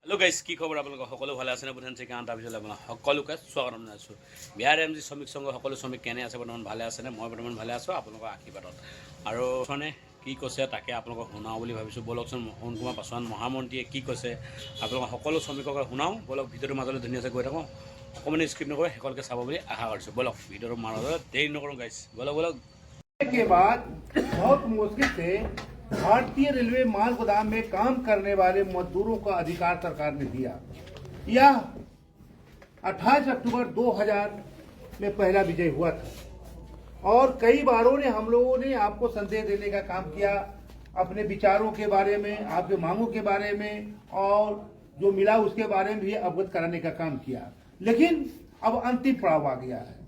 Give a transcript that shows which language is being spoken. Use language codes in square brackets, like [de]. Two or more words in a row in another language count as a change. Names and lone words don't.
[as] গাইজ কি খবৰ আপোনালোকৰ সকলো ভালে আছেনে বুধান চেকি আন তাৰপিছত আপোনাৰ সকলোকে স্বাগতম জনাইছোঁ বিহাৰ এম জি শ্ৰমিক সংঘ সকলো শ্ৰমিক কেনে আছে বৰ্তমান ভালে আছেনে মই বৰ্তমান ভালে আছোঁ আপোনালোকৰ আশীৰ্বাদত আৰু মানে কি কৈছে তাকে আপোনালোকক শুনাওঁ বুলি ভাবিছোঁ বলকচোন মোহন কুমাৰ পাছোৱান মহামন্ত্ৰীয়ে কি কৈছে আপোনালোকৰ সকলো শ্ৰমিকক শুনাওঁ বলক ভিডিঅ'টোৰ মাজলৈ ধুনীয়াকৈ গৈ থাকোঁ অকণমানি স্ক্ৰিপ্ট নকৰি শেষলৈকে চাব বুলি আশা কৰিছোঁ বলক ভিডিঅ'টোৰ মাজলৈ দেৰি নকৰোঁ গাইজ বলক [hi] के बाद बहुत मुश्किल से भारतीय रेलवे माल गोदाम में काम करने वाले मजदूरों का अधिकार सरकार ने दिया। यह 28 अक्टूबर 2000 में पहला विजय हुआ था और कई बारों ने हम लोगों ने आपको संदेश देने का काम किया, अपने विचारों के बारे में, आपके मांगों के बारे में और जो मिला उसके बारे में भी अवगत कराने का काम किया, लेकिन अब अंतिम पड़ाव आ गया है।